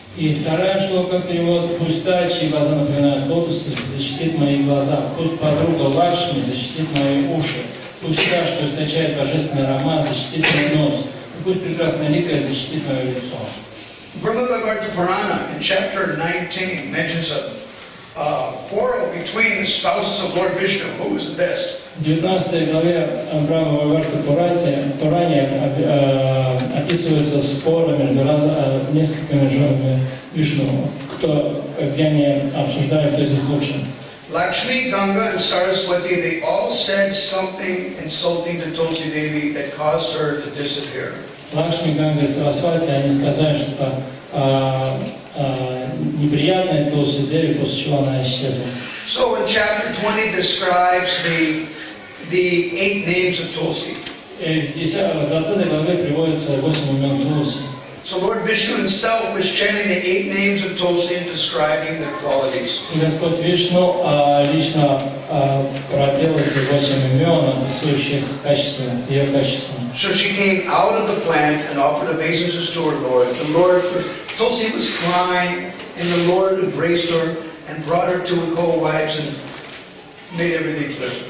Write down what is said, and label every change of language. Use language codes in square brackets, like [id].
[ru] И вторая шлока перевод. Пусть та, чьи глаза напоминают лотосы, защитит мои глаза. Пусть подруга Лакшми защитит мои уши. Пусть та, что источает божественный аромат, защитит мой нос. И пусть прекрасная ликая защитит мое лицо. [en] Bhakti Purana in chapter 19 mentions a quarrel between the spouses of Lord Vishnu. Who was the best? [ru] В 19 главе Бхакти Пуране описывается спор между несколькими женами Вишну, где они обсуждают, кто из них лучше. [en] Lakshmi, Ganga, and Saraswati, they all said something insulting to Tulsi Devi that caused her to disappear. [ru] Лакшми, Ганга и Сарасвати, они сказали что-то неприятное Тулси Деви, после чего она исчезла. [en] So in chapter 20 describes the 8 names of Tulsi. [ru] В 20 главе приводится 8 имен Тулси. [en] So Lord Vishnu himself was chanting the 8 names of Tulsi and describing their qualities. [ru] И Господь Вишну лично пропел эти 8 имен, описывающих ее качества. [en] So she came out of the plant and offered obeisances to her Lord. Tulsi was crying, and the Lord embraced her and brought her to her co-wives and made everything clear.